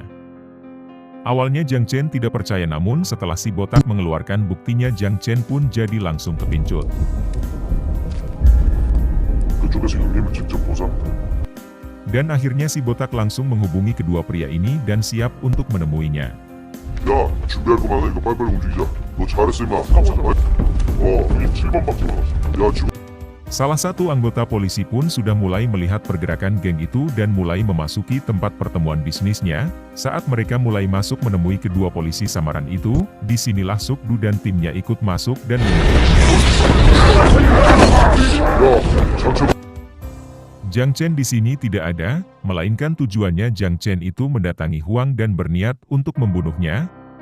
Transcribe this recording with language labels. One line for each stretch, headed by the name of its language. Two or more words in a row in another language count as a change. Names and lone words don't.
Indonesian: Awalnya Jiang Chen tidak percaya, namun setelah si botak mengeluarkan buktinya, Jiang Chen pun jadi langsung kepincut. Dan akhirnya si botak langsung menghubungi kedua pria ini dan siap untuk menemuinya.
Korean: 야, 준비할 거 많으니까 빨리빨리 움직이자. 너 잘했어, 임마. 3번. 여기 7번밖에 못 왔어. 야, 지금.
Indonesian: Salah satu anggota polisi pun sudah mulai melihat pergerakan geng itu dan mulai memasuki tempat pertemuan bisnisnya. Saat mereka mulai masuk menemui kedua polisi samaran itu, disinilah Sukdu dan timnya ikut masuk dan Jiang Chen di sini tidak ada, melainkan tujuannya Jiang Chen itu mendatangi Huang dan berniat untuk membunuhnya.